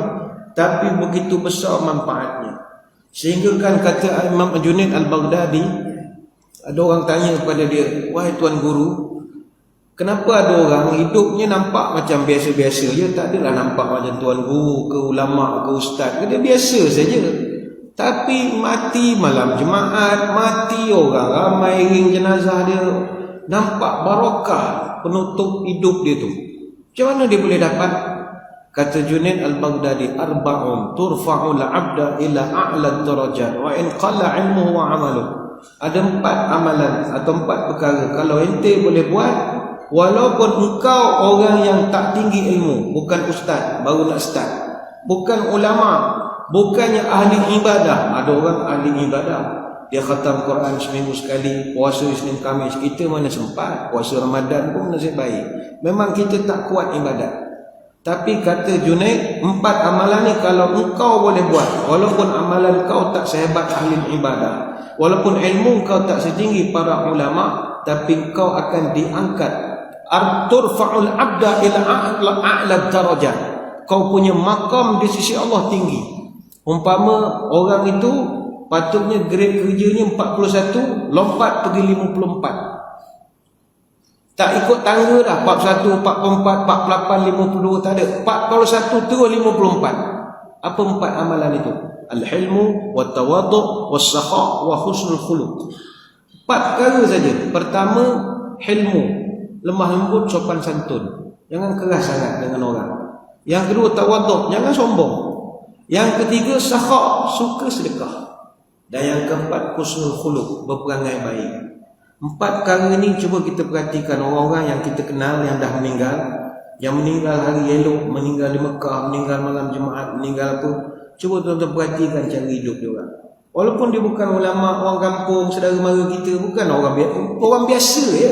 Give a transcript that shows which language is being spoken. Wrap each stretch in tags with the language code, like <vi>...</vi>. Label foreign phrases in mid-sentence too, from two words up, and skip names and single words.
<ms>Tapi begitu besar manfaatnya. Sehingga kan kata Imam Junaid Al-Baghdadi, Ada orang tanya kepada dia, wahai tuan guru, kenapa ada orang hidupnya nampak macam biasa-biasa je, tak adalah nampak macam tuan guru ke ulama ke ustaz, dia biasa saja. Tapi mati malam Jumaat, mati orang ramai ring jenazah dia, nampak barakah penutup hidup dia tu. Macam mana dia boleh dapat? Kata Junaid al-Baghdadi,</ms> <ar>أربع ترفع العبد إلى أعلى الدرجات وإن قل علمه وعمله.</ar> <ms>Ada 4 amalan atau 4 perkara kalau ente boleh buat, walaupun engkau orang yang tak tinggi ilmu, bukan ustaz baru nak start, bukan ulama, bukannya ahli ibadah. Ada orang ahli ibadah, dia khatam Quran seminggu sekali, puasa Isnin Khamis. Kita mana sempat, puasa Ramadan pun nasib baik. Memang kita tak kuat ibadat. Tapi kata Junaid, 4 amalan ni kalau engkau boleh buat, walaupun amalan kau tak sehebat ahli ibadah, walaupun ilmu kau tak setinggi para ulama, tapi kau akan diangkat.</ms> <ar>ترفع العبد إلى أعلى الدرجات.</ar> <ms>Kau punya makam di sisi Allah tinggi. Umpama orang itu patutnya grade kerjanya 41, lompat pergi 54. Tak ikut tangga dah, 41, 44, 48, 52, tak ada. 41 terus 54. Apa 4 amalan itu?</ms> <ar>الحلم والتواضع والسخاء وحسن الخلق.</ar> <ms>4 perkara saja. Pertama, hilmu, lemah lembut, sopan santun. Jangan keras sangat dengan orang. Yang kedua, tawadhu', jangan sombong. Yang ketiga, sakha', suka sedekah. Dan yang keempat, husnul khuluq, berperangai baik. 4 perkara ni cuba kita perhatikan orang-orang yang kita kenal yang dah meninggal. Yang meninggal hari elok, meninggal di Mekah, meninggal malam Jumaat, meninggal apa. Cuba tuan-tuan perhatikan cara hidup dia orang. Walaupun dia bukan ulama, orang kampung, saudara mara kita, bukan orang biasa ya.</ms>